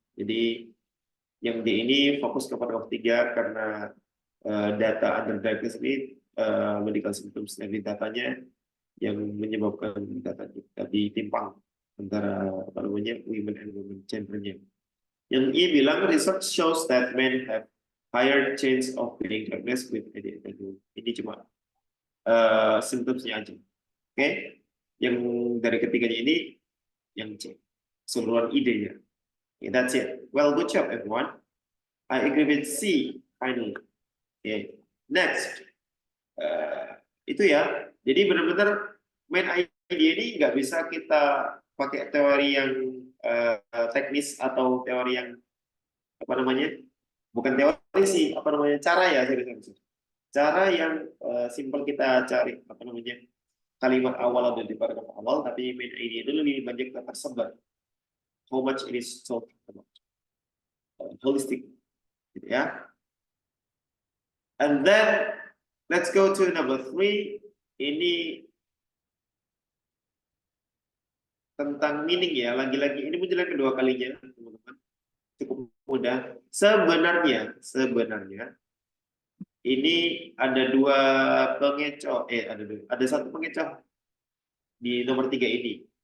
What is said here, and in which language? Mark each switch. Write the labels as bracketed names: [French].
[Indonesian] Jadi yang D ini fokus ke paragraf 3 karena data underdiagnosed ini medical symptoms, dari datanya yang menyebabkan datanya tadi timpang antara apa namanya [English] women and women [Indonesian] gendernya. Yang I bilang [English] research shows that men have higher chance of being diagnosed with ADHD. [Indonesian] Ini cuma symptomsnya aja. Oke, yang dari ketiganya ini yang C, keseluruhan idenya. [English] Okay, that's it. Well, good job everyone. I agree with C finally. Okay, next. [Indonesian] Itu ya. Jadi benar-benar main idea ini nggak bisa kita pakai teori yang teknis atau teori yang apa namanya, bukan teori sih, apa namanya, cara ya, cara yang simpel kita cari apa namanya kalimat awal atau di paragraf awal, tapi main idea itu lebih banyak tersebar. [English] How much it is talked about holistic, [Indonesian] gitu ya. [English] And then let's go to number 3. [Indonesian] Ini tentang meaning ya, lagi-lagi ini menjelang kedua kalinya, teman-teman. Cukup mudah. Sebenarnya ini ada dua pengecoh, ada satu pengecoh di nomor 3 ini.